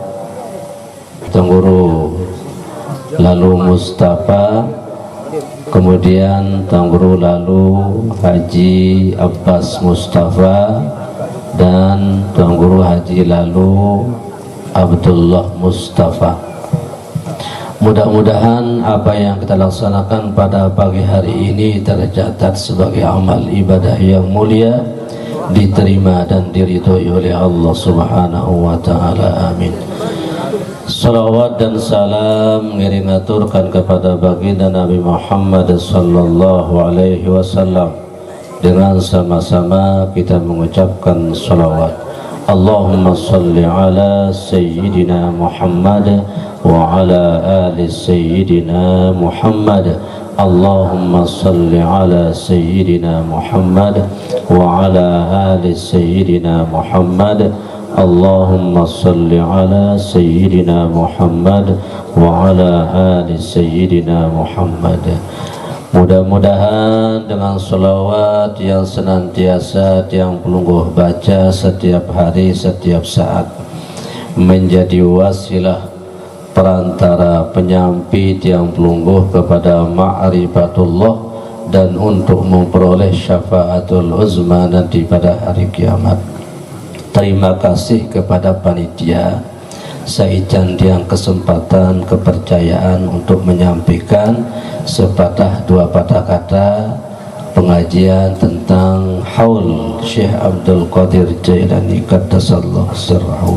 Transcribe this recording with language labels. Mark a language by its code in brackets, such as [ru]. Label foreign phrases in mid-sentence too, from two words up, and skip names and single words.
[id] Tuan Guru Lalu Mustafa, kemudian Tuan Guru Lalu Haji Abbas Mustafa dan Tuan Guru Haji Lalu Abdullah Mustafa. Mudah-mudahan apa yang kita laksanakan pada pagi hari ini tercatat sebagai amal ibadah yang mulia, diterima dan diridhoi oleh [ar] الله سبحانه وتعالى. [id] Amin. Salawat dan salam [sas] ngiring aturkan [id] kepada baginda Nabi Muhammad [ar] صلى الله عليه وسلم. [id] Dengan sama-sama kita mengucapkan salawat. [ar] اللهم صل على سيدنا محمد وعلى آل سيدنا محمد. اللهم صل على سيدنا محمد وعلى آل سيدنا محمد. اللهم صل على سيدنا محمد وعلى آل سيدنا محمد. [id] Mudah-mudahan dengan salawat yang senantiasa [sas] tiang pelungguh [id] baca setiap hari, setiap saat, menjadi wasilah perantara penyampi [sas] tiang pelungguh [id] kepada ma'rifatullah dan untuk memperoleh [ar] الشفاعة العظمى [id] nanti pada hari kiamat. Terima kasih kepada panitia [sas] saijan tiang [id] kesempatan kepercayaan untuk menyampaikan sepatah dua patah kata pengajian tentang haul Syekh Abdul Qadir Jailani [ar] قدس الله سره.